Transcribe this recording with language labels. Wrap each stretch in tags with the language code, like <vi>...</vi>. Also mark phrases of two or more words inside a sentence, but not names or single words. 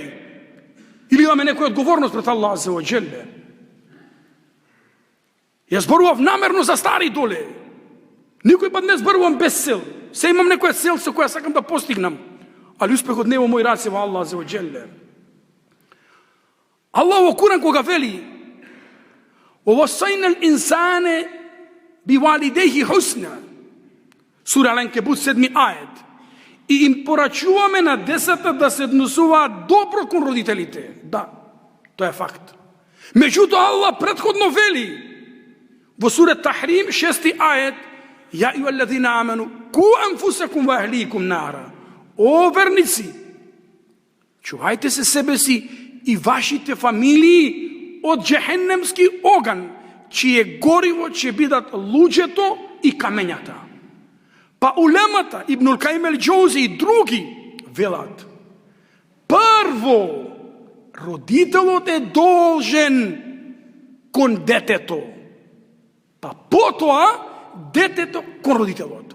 <mk>Или имаме некоја одговорност пред Аллах</mk> <ar>عز وجل.</ar> <mk>Ја зборував намерно за стари доле. Никој пат не зборувам без цел. Се имам некоја цел со која сакам да постигнам, али успехот не е во мој раце, во Аллах</mk> <ar>عز وجل.</ar> <mk>Аллах во Куран кога вели:</mk> <ar>وَوَصَّيْنَا الْإِنسَانَ بِوَالِدَيْهِ حُسْنًا,</ar> <mk>Сура Ал-Анкебут 7 ајет. И им порачуваме на децата да се однесуваат добро кон родителите. Да, тоа е факт. Меѓутоа Аллах претходно вели во сура Тахрим 6 ајет:</mk> <ar>يَا أَيُّهَا الَّذِينَ آمَنُوا قُوا أَنفُسَكُمْ وَأَهْلِيكُمْ نَارًا.</ar> <mk>О верници, чувајте се себе си и вашите фамилии од джехеннемски оган, чие гориво ќе бидат луѓето и камењата. Па улемата, Ибнул Каим ел-Џаузи и други велат: прво, родителот е должен кон детето, па потоа детето кон родителот.</mk>